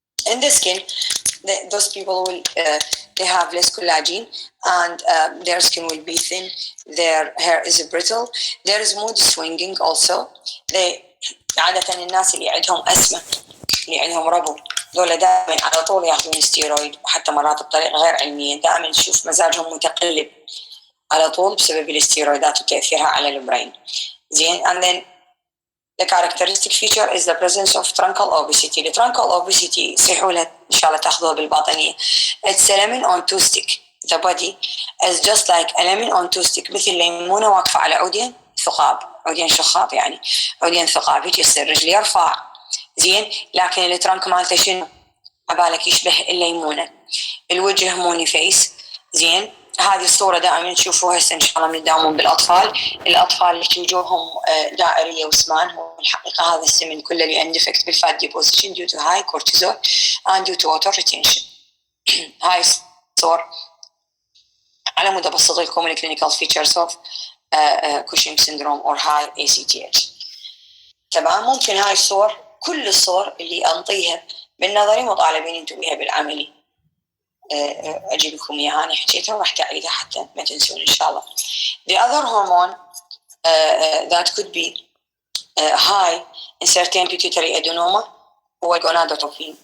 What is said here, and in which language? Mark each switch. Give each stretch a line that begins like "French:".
English: In the skin, those people will they have less collagen and their skin will be thin, their hair is brittle, there is mood swinging also.
Arabic: عادة الناس اللي عندهم أسمة، اللي عندهم ربو، دول دائما على طول ياخذون ستيرويد، وحتى مرات بطريقة غير علمية دائما نشوف مزاجهم متقلب على طول بسبب الاستيرويدات وتأثيرها على البرين. زين.
English: and then the characteristic feature is the presence of truncal obesity. The truncal obesity
Arabic: يصيحوا لها إن شاء الله تاخذوها بالباطنية.
English: It's a lemon on two stick. The body is just like a lemon on two stick،
Arabic: مثل ليمونة واقفة على عودين ثقاب، عودين شخاط يعني، عودين ثقاب، هيك يصير رجلي يرفع. زين. لكن الترنك مالته شنو؟ عبالك يشبه الليمونة. الوجه موني فيس. زين. هذه الصورة دائما تشوفوها هسه إن شاء الله بنداومون بالأطفال. الأطفال اللي وجوههم دائرية وسمان، والحقيقة هذا السمن كله اللي عنده ديفكت بالفات ديبوزيشن
English: due to high cortisol and due to water retention.
Arabic: هاي الصور على مود أبسط لكم الكلينيكال فيتشرز
English: of Cushing syndrome or high ACTH.
Arabic: تمام. ممكن هاي الصور، كل الصور اللي أنطيها بالنظري مطالبين انتوا بيها بالعملي. أجيب لكم إياها، أنا حكيتها وراح تعيدها حتى ما تنسون إن شاء الله.
English: The other hormone that could be high in certain pituitary adenoma
Arabic: هو الجونادوتروبين.